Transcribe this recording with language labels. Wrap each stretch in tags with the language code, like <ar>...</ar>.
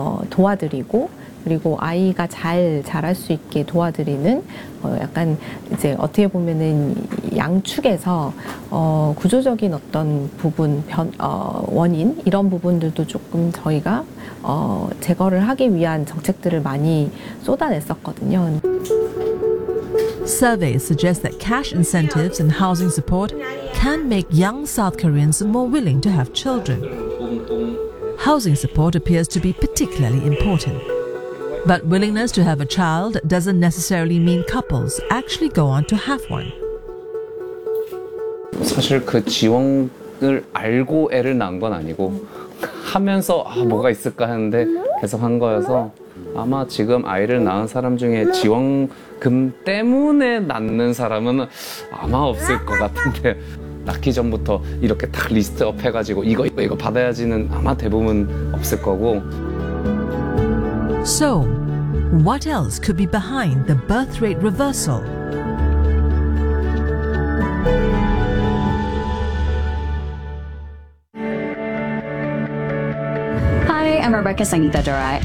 <ko>도와드리고 그리고 아이가 잘 자랄 수 있게 도와드리는 약간 이제 어떻게 보면은 양축에서 구조적인 어떤 부분 원인 이런 부분들도 조금 저희가 제거를 하기 위한 정책들을 많이 쏟아냈었거든요.</ko> <en>Surveys suggest that cash incentives and housing support can make young South Koreans more willing to have children. Housing support appears to be particularly important. But willingness to have a child doesn't necessarily mean couples actually go on to have one.</en> <ko>사실 그 지원을 알고 애를 낳은 건 아니고 하면서 뭐가 있을까 했는데 계속 한 거여서 아마 지금 아이를 낳은 사람 중에 지원금 때문에 낳는 사람은 아마 없을 것 같은데 낳기 전부터 이렇게 딱 리스트업 해가지고 이거 받아야지는 아마 대부분 없을 거고</ko> <en>So, what else could be behind the birth rate reversal? Hi, I'm Rebecca Sangeeta-Durai.</en>